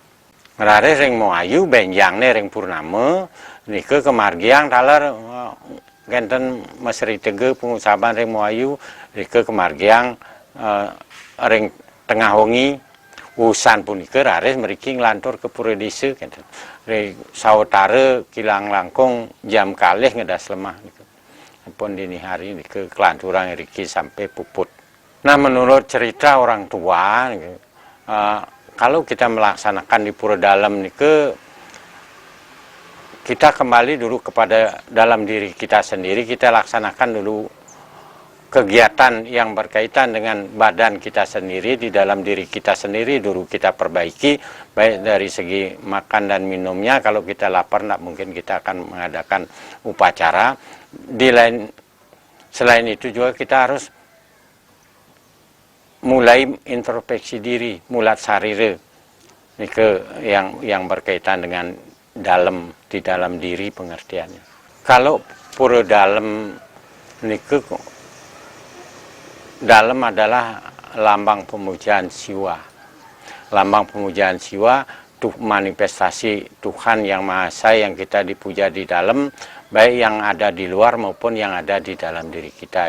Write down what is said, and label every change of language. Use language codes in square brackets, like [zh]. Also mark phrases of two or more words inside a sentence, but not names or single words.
[ban] Ngeraris ring Moayu benjangne ring Purnama nike kemargiang taler genten Mesri Tege pengusaban ring Moayu nike kemargiang ring tengah wengi usan punika raris mriki nglantur ke Pura Desa genten ring sawetara kilang langkung jam kalih ngedas lemah niku pun [id] dini hari [ban] nike kelanturan mriki sampai puput. [id] Nah menurut cerita orang tua kalau kita melaksanakan di Pura Dalem niku kita kembali dulu kepada dalam diri kita sendiri, kita laksanakan dulu kegiatan yang berkaitan dengan badan kita sendiri, di dalam diri kita sendiri dulu kita perbaiki, baik dari segi makan dan minumnya. Kalau kita lapar tidak mungkin kita akan mengadakan upacara. Selain itu juga kita harus mulai introspeksi diri, [ban] mulat sarire nike [id] yang berkaitan dengan dalam di dalam diri pengertiannya. Kalau Pura Dalem nike dalem adalah lambang pemujaan siwa. Lambang pemujaan siwa tuh manifestasi Tuhan yang Maha Esa yang kita dipuja di dalam, baik yang ada di luar maupun yang ada di dalam diri kita.